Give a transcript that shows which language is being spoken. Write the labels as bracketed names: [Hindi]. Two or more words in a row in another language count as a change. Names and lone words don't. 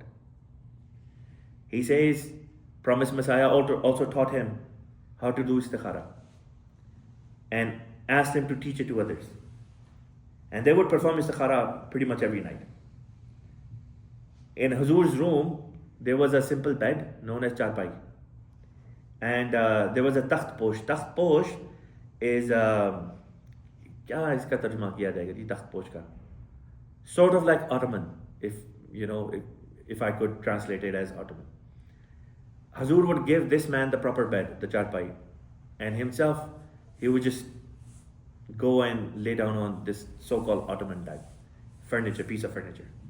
[English] He says Promised Messiah also taught him how to do istikhara and asked him to teach it to others. And they would perform istikhara pretty much every night. In Hazur's room, there was a simple bed known as charpai. And there was a [Urdu] تخت پوش. تخت پوش [English] is, [Urdu] کیا اس کا ترجمہ کیا جائے گا جی تخت پوش کا? [English] Sort of like Ottoman, if I could translate it as Ottoman. Hazur would give this man the proper bed, the charpai, and himself, he would just go and lay down on this so-called Ottoman type piece of furniture.